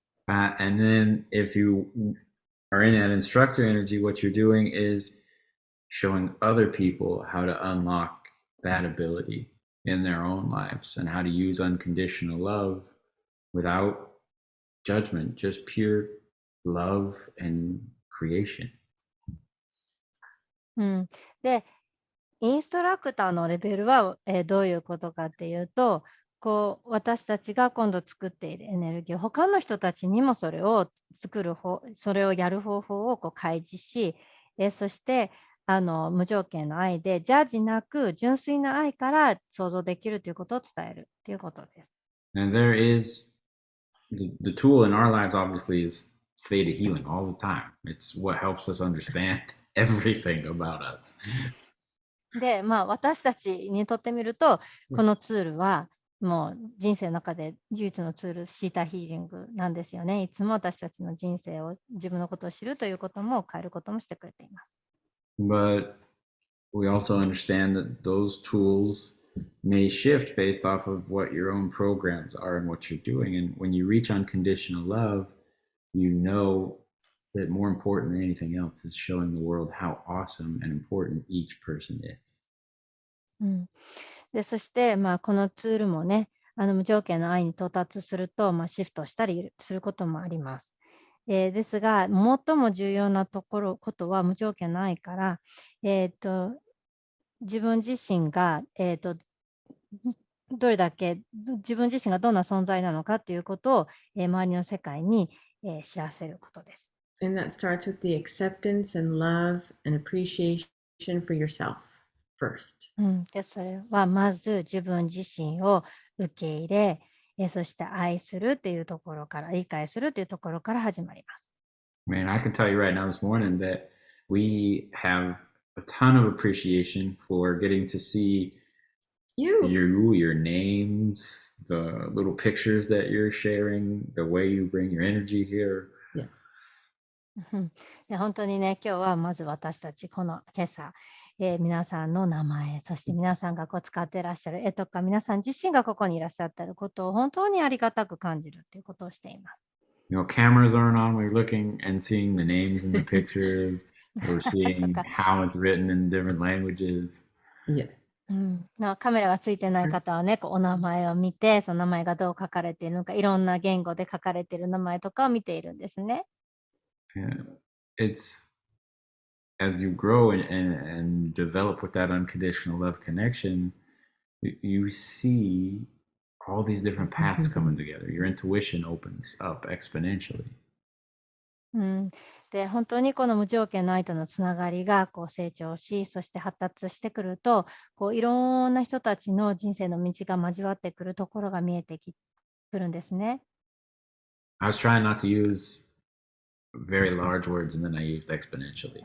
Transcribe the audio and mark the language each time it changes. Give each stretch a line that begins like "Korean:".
English: And then if you are in that instructor energy, what you're doing is showing other people how to unlock that ability in their own lives and how to use unconditional love without judgment, just pure love and creation.
Japanese: うん、で、インストラクターのレベルは、どういうことかっていうと、私たちが今度作っているエネルギーを他の人たちにもそれをやる方法を開示し、そして、無条件の愛で、ジャッジなく純粋な愛から想像できるということを伝えるということです。
English: And there is the tool in our lives, obviously, is theta healing all the time. It's what helps us understand everything about us.
Japanese: で、私たちにとってみると、このツールは、もう人生の中で唯一のツール、シータヒーリングなんですよね。いつも私たちの人生を、自分のことを知るということも変えることもしてくれています。
English: But we also understand that those tools may shift based off of what your own programs are and what you're doing. And when you reach unconditional love, you know that more important than anything else is showing the world how awesome and important each person is.
Japanese: で、そして、このツールもね、無条件の愛に到達すると、シフトしたりすることもあります。ですが、最も重要なことは無条件の愛から、自分自身が、どれだけ自分自身がどんな存在なのかということを、周りの世界に、知らせることです。
English: And that starts with the acceptance and love and appreciation for yourself first.
Japanese: で、それはまず自分自身を受け入れ、そして愛するっていうところから、理解するというところから始まります。
English: Man, I can tell you right now this morning that we have a ton of appreciation for getting to see your names, the little pictures that you're sharing, the way you bring your energy here. Yes.
Japanese: で、本当にね、今日はまず私たち、この今朝、皆さんの名前、そして皆さんが使っていらっしゃる絵とか、皆さん自身がここにいらっしゃっていることを本当にありがたく感じるということをしています。
English: Cameras aren't on. We're looking and seeing the names in the pictures. We're
Japanese: そっ
English: seeing
Japanese: か。
English: how it's written in different languages. Yeah.
Japanese: カメラがついてない方はね、お名前を見て、その名前がどう書かれているのか、いろんな言語で書かれている名前とかを見ているんですね。
English: Yeah. It's as you grow and develop with that unconditional love connection, you see all these different paths coming together. Your intuition opens up exponentially.
Japanese: で、本当にこの無条件の愛とのつながりがこう成長し、そして発達してくると、こういろんな人たちの人生の道が交わってくるところが見えてくるんですね。
English: I was trying not to use very large words and then I used exponentially.